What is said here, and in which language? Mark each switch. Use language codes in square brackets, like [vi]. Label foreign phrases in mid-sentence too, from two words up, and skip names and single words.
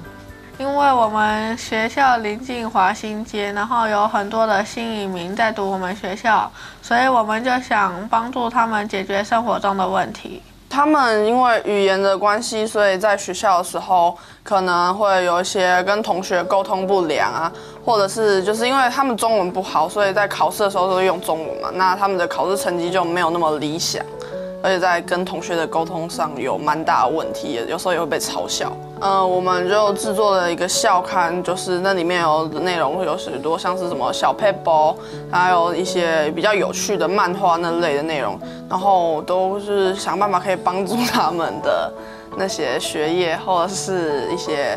[zh] 因為我們學校臨近華新街，然後有很多的新移民在讀我們學校，所以我們就想幫助他們解決生活中的問題。他們因為語言的關係，所以在學校的時候可能會有一些跟同學溝通不良啊，或者是就是因為他們中文不好，所以在考試的時候都用中文嘛，那他們的考試成績就沒有那麼理想。而且在跟同学的沟通上有蛮大的问题，有时候也会被嘲笑。我们就制作了一个校刊，就是那里面有内容有许多像是什么小 paper， 还有一些比较有趣的漫画那类的内容，然后都是想办法可以帮助他们的那些学业或者是一些